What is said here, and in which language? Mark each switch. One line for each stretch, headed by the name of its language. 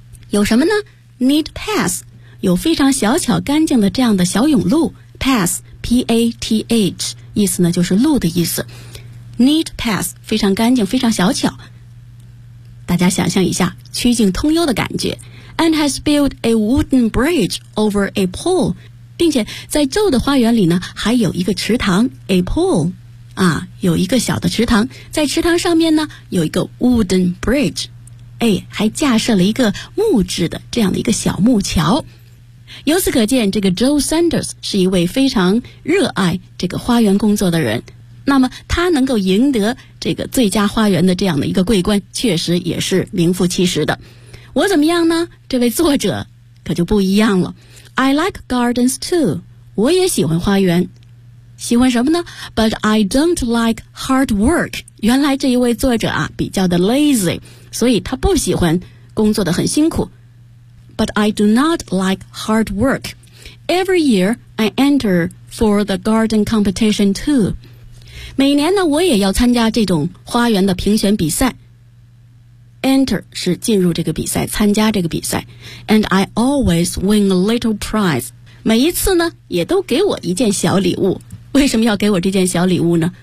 Chinese: 有什么呢？ Neat paths 有非常小巧干净的这样的小甬路。 Path, P-A-T-H, 意思呢就是路的意思。 Neat paths 非常干净，非常小巧。大家想象一下，曲径通幽的感觉。
English: And has built a wooden bridge over a pool.
Chinese: 并且在 Joe 的花园里呢还有一个池塘 a pool 啊，有一个小的池塘，在池塘上面呢有一个 wooden bridge、哎、还架设了一个木质的这样的一个小木桥。由此可见，这个 Joe Sanders 是一位非常热爱这个花园工作的人。那么他能够赢得这个最佳花园的这样的一个桂冠，确实也是名副其实的。我怎么样呢？这位作者可就不一样了。
English: I like gardens too. 我也喜欢花园。喜欢什么呢？ But I don't like hard work.
Chinese: 原来这一位作者啊比较的 lazy, 所以他不喜欢工作的很辛苦。
English: But I do not like hard work. Every year I enter for the garden competition too.
Chinese: 每年呢我也要参加这种花园的评选比赛。 Enter 是进入这个比赛，参加这个比赛。 And I always win a little prize. 每一次呢，也都给我一件小礼物。为什么要给我这件小礼物呢？